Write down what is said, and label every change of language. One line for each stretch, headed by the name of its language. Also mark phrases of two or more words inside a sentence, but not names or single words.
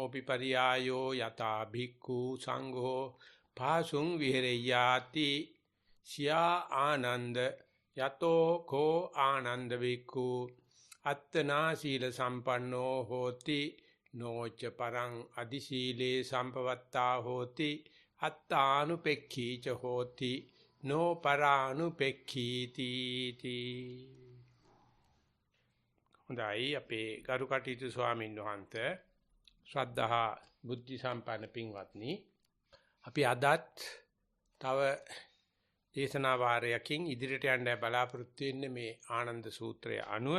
Pali: පිපරියායෝ යතා භික්ඛු සංඝෝ පාසුං විහෙරයාති සියා ආනන්ද යතෝ කෝ ආනන්ද වික්ඛු අත්තනා සීල සම්පන්නෝ හෝති නොච පරං අදි සීලේ සම්පවත්තා හෝති අත්තානුපෙක්ඛීච හෝති නෝ පරානුපෙක්ඛීති තී.
Sinhala: හොඳයි අපේ ගරු කටයුතු ස්වාමීන් වහන්සේ ශ්‍රද්ධා බුද්ධ සම්පන්න පින්වත්නි, අපි අදත් තව දේශනා වාරයකින් ඉදිරියට යන්න බලාපොරොත්තු වෙන්නේ මේ ආනන්ද සූත්‍රය අනුව.